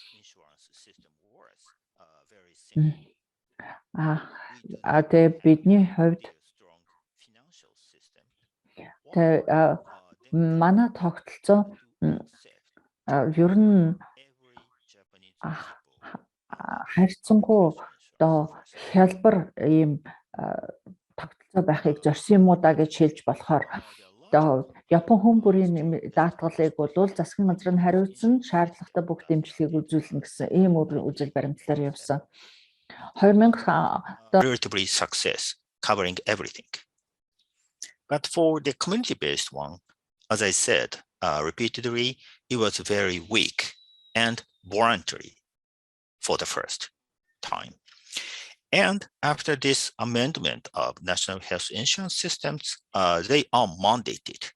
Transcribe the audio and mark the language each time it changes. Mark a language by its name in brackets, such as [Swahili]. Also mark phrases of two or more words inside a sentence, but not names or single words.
[Mongolian] Тэгээ бидний хувьд манай тогтолцоо ер нь харьцангуй одоо хялбар ийм тогтолцоо байхыг зорьсон юм уу да гэж хэлж болохоор одоо Япон хүн бүрийн даатгалыг бол засгийн газар нь хариуцсан шаардлагатай бүх дэмжлэгийг үзүүлнэ гэсэн ийм үзэл баримтлалаар явсан. 2000 [English] relatively success covering everything. But for the community-based one, as I said repeatedly, it was very weak and voluntary for the first time. And after this amendment of national health insurance systems, they are mandated.